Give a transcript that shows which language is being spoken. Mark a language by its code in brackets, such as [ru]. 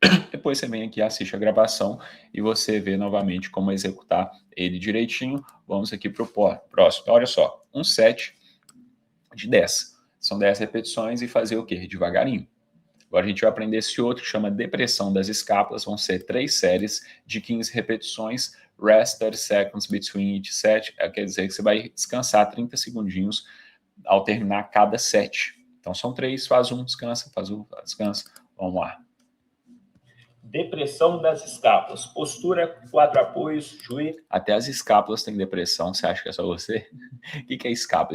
[pt] Depois você vem aqui, assiste a gravação e você vê novamente como executar ele direitinho. Vamos aqui para o próximo. Então, olha só, um set de 10. São 10 repetições e fazer o quê? Devagarinho. Agora a gente vai aprender esse outro que chama depressão das escápulas. Vão ser 3 séries de 15 repetições. [en] Rest 30 seconds between each set. [pt] Quer dizer que você vai descansar 30 segundinhos ao terminar cada set. Então são 3, faz um, descansa, faz um, descansa. Vamos lá. Depressão das escápulas. Postura, 4 apoios, joelho. Até as escápulas têm depressão. Você acha que é só você? O que é escápula?